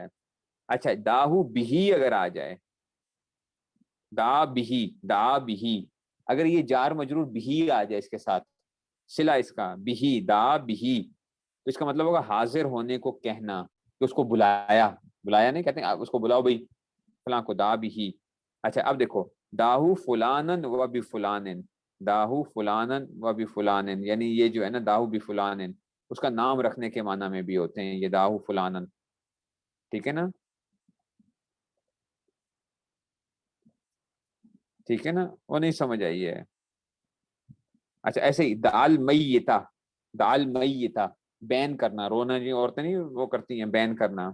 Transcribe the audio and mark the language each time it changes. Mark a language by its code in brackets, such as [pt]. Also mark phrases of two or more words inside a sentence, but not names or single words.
[ur] اچھا [ar] دعاہو بہی [ur] اگر آ جائے، [ar] دعا بہی، دعا بہی، [ur] اگر یہ جار مجرور بہی آ جائے اس کے ساتھ، صلہ اس کا بہی، [ar] دعا بہی، [ur] تو اس کا مطلب ہوگا حاضر ہونے کو کہنا، کہ اس کو بلایا. بلایا نہیں کہتے ہیں اس کو بلاؤ بھائی فلاں کو، [ar] دعا بہی. اچھا اب دیکھو داہو فلانن و بفلانن، داہو فلانن و بفلانن، [ur] یعنی یہ جو ہے نا [ar] داہو بفلانن [ur] اس کا نام رکھنے کے معنی میں بھی ہوتے ہیں یہ [ar] داہو فلانن، [ur] ٹھیک ہے نا، ٹھیک ہے نا. وہ نہیں سمجھ آئی ہے. اچھا ایسے ہی [ar] دال میتا، دال میتا، [ur] بین کرنا، رونا جی عورتیں نہیں وہ کرتی ہیں بین کرنا.